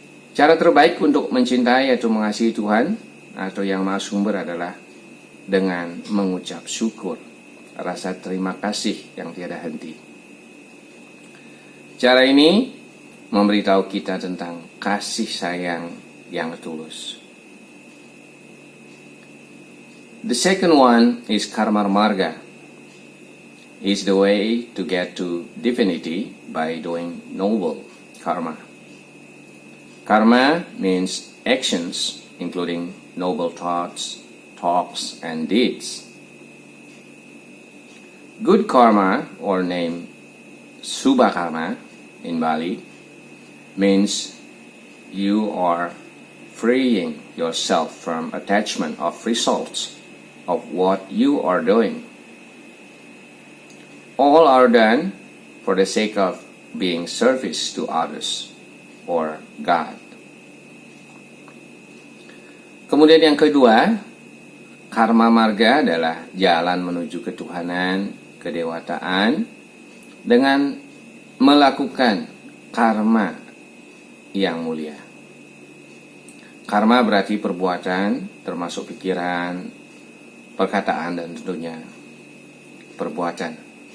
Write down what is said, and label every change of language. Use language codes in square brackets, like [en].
[id] Cara terbaik untuk mencintai atau mengasihi Tuhan atau Yang Maha Sumber adalah dengan mengucap syukur, rasa terima kasih yang tiada henti. Cara ini memberitahu kita tentang kasih sayang yang tulus. [en] The second one is Karma Marga. Is the way to get to divinity by doing noble karma. Karma means actions, including noble thoughts, talks, and deeds. Good karma, or named Subha Karma in Bali, means you are freeing yourself from attachment of results of what you are doing. All are done for the sake of being service to others or God. [id] Kemudian yang kedua, Karma Marga adalah jalan menuju ketuhanan, kedewataan dengan melakukan karma yang mulia. Karma berarti perbuatan, termasuk pikiran, perkataan, dan tentunya perbuatan.